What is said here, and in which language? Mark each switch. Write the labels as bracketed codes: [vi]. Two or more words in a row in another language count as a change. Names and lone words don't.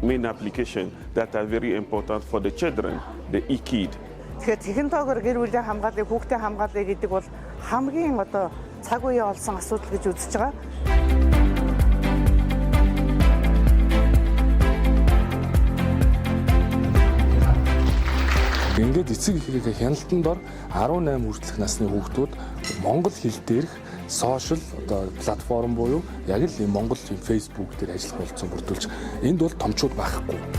[en] applications that are very important for the children, the e-kid. [mn] Тэгэхээр технологиор гэр бүлийн хамгааллыг хүүхдээ хамгаалъя гэдэг бол хамгийн одоо цаг үеэ олсон асуудал гэж үзэж байгаа. Ингээд эцэг эхийнхээ хяналтанд дор 18 хүртэлх насны хүүхдүүд монгол хэл дээрх сошиал одоо платформ буюу яг л монгол Facebook дээр ажиллах болцсон бүрдүүлж энд бол томчууд байхгүй.